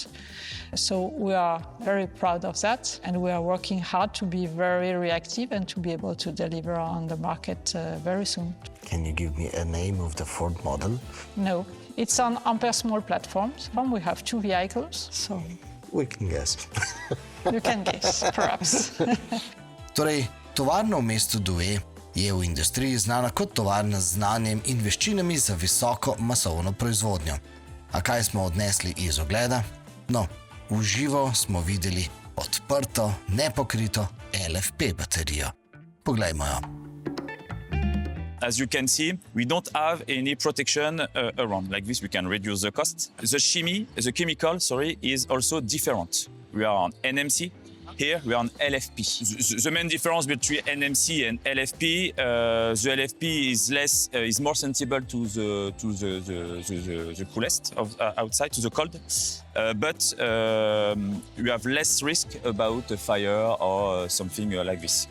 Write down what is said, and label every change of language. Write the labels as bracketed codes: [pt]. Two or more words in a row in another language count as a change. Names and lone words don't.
[en] So we are very proud of that, and we are working hard to be very reactive and to be able to deliver on the market very soon. Can you give me a name of the Ford model? No, it's on Ampere small platforms. We have 2 vehicles, so We can guess. you can guess, perhaps. [sl] Torej, tovarna v mestu Douai je v industriji znana kot tovarna z znanjem in veščinami za visoko masovno proizvodnjo. A kaj smo odnesli iz ogleda? No, v živo smo videli odprto, nepokrito LFP baterijo. Poglejmo jo. [en] As you can see, we don't have any protection around. Like this, we can reduce the cost. The chemical, is also different. We are on NMC. Here we are on LFP. The main difference between NMC and LFP, the LFP is more sensible to the coolest of outside, to the cold, but you have less risk about a fire or something like this.